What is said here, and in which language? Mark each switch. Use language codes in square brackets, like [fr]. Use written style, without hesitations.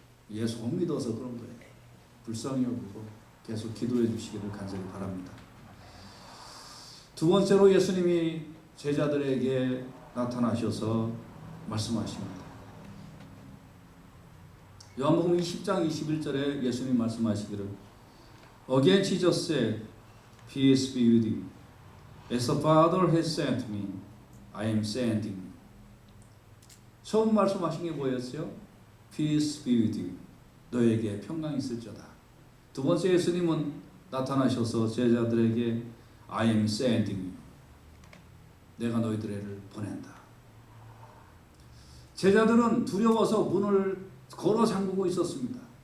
[ko] 예수 못 믿어서 그런 거예요. 불쌍히 여기고 계속 기도해 주시기를 간절히 바랍니다. 두 번째로 예수님이 제자들에게 나타나셔서 말씀하십니다. 요한복음 10장 21절에 예수님 말씀하시기를 [en] Again Jesus said, Peace be with you. As the Father has sent me, I am sending you. [ko] 처음 말씀하신 게 뭐였어요? [en] Peace be with you. [ko] 너에게 평강이 있을지어다. 두 번째 예수님은 나타나셔서 제자들에게 [en] I am sending you. [ko] 내가 너희들을 보낸다. 제자들은 두려워서 문을 걸어 잠그고 있었습니다.